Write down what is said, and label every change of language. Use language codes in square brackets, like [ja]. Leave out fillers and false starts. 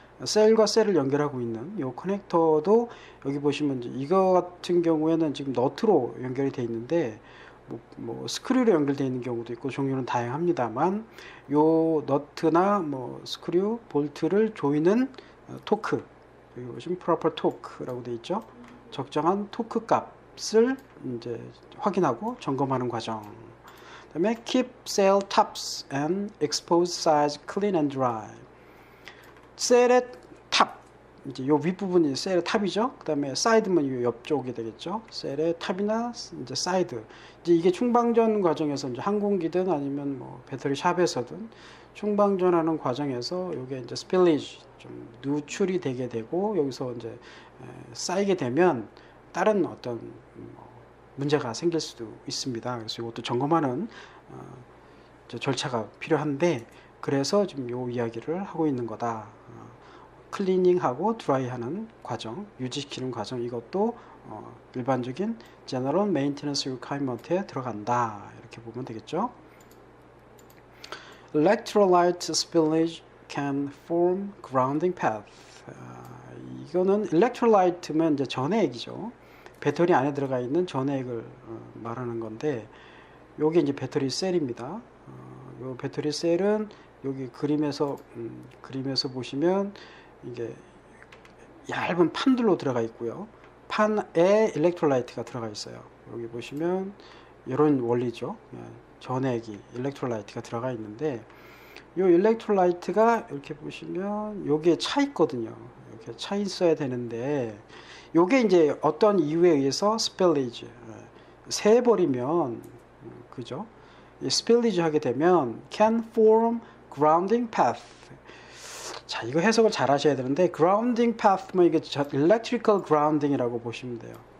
[ko] 셀과 셀을 연결하고 있는 이 커넥터도 여기 보시면 이거 같은 경우에는 지금 너트로 연결이 되어 있는데 뭐 스크류로 연결되어 있는 경우도 있고 종류는 다양합니다만 요 너트나 뭐 스크류, 볼트를 조이는 토크, 여기 보시면 proper torque라고 되어 있죠. 적정한 토크 값을 이제 확인하고 점검하는 과정. [en] 그다음에 keep cell tops and expose sides clean and dry. [ko] 셀의 탑, 이제 요 윗부분이 셀의 탑이죠. 그 다음에 사이드면 이 옆쪽이 되겠죠. 셀의 탑이나 이제 사이드. 이제 이게 충방전 과정에서 이제 항공기든 아니면 뭐 배터리 샵에서든 충방전하는 과정에서 요게 이제 스필리지 좀 누출이 되게 되고 여기서 이제 쌓이게 되면 다른 어떤 문제가 생길 수도 있습니다. 그래서 이것도 점검하는 절차가 필요한데 그래서 지금 요 이야기를 하고 있는 거다. 클리닝하고 드라이하는 과정, 유지시키는 과정 이것도 일반적인 General Maintenance Requirement에 들어간다. 이렇게 보면 되겠죠. [en] Electrolyte spillage can form grounding path. [ko] 이거는 electrolyte면 이제 전해액이죠. 배터리 안에 들어가 있는 전해액을 말하는 건데 요게 이제 배터리 셀입니다. 요 배터리 셀은 여기 그림에서 보시면 이게 얇은 판들로 들어가 있고요. 판에 일렉트로라이트가 들어가 있어요. 여기 보시면 이런 원리죠. 전액이 일렉트로라이트가 들어가 있는데 이 일렉트로라이트가 이렇게 보시면 여기에 차 있거든요. 이렇게 차 있어야 되는데 요게 이제 어떤 이유에 의해서 스펠리지 새버리면 그죠? 스필리지 하게 되면 [en] can form grounding path. [ko] 자, 이거 해석을 잘 하셔야 되는데 grounding path 뭐 이게 electrical grounding이라고 보시면 돼요.